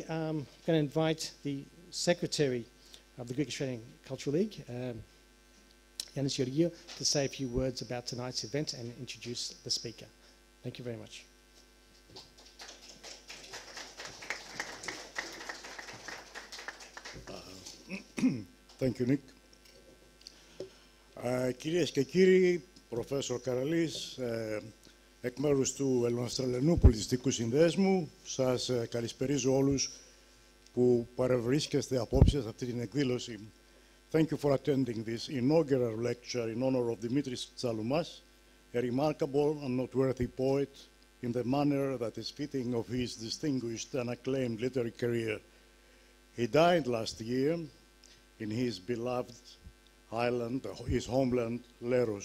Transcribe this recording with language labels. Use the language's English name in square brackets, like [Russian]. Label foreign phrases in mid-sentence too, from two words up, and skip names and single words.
[English] I'm going to invite the Secretary of the Greek Australian Cultural League, Yanis Georgiou, to say a few words about tonight's event and introduce the speaker. Thank you very much. Thank you, Nick. [Greek] Κυρίες και κύριοι, Professor Karalis, εκ μέρους του Ελληνοαυστραλιανού Πολιτιστικού Συνδέσμου, σας καλησπερίζω όλους που παρευρίσκεστε απόψε σε αυτή την εκδήλωση. [English] Thank you for attending this inaugural lecture in honor of Dimitris Tsaloumas, a remarkable and noteworthy poet in the manner that is fitting of his distinguished and acclaimed literary career. He died last year in his beloved island, his homeland, Leros.